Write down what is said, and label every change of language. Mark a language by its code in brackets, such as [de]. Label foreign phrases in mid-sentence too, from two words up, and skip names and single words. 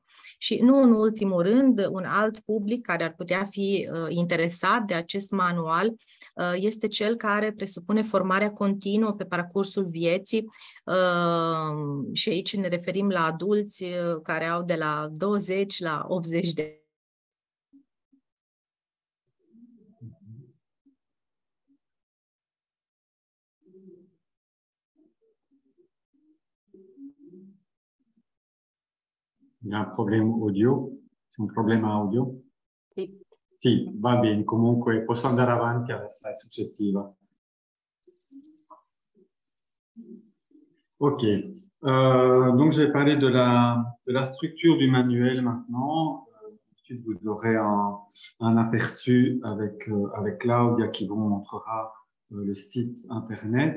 [ro] Și nu în ultimul rând, un alt public care ar putea fi interesat de acest manual este cel care presupune formarea continuă pe parcursul vieții și aici ne referim la adulți care au de la 20 la 80 de ani. [fr] Il y a un [it] problema audio? C'è un problema audio? Sì. Sì, va bene, comunque posso andare avanti alla slide successiva. [fr] Ok, donc je vais parler de la structure du manuel maintenant. Ensuite, vous aurez un aperçu avec Claudia qui vous montrera le site internet.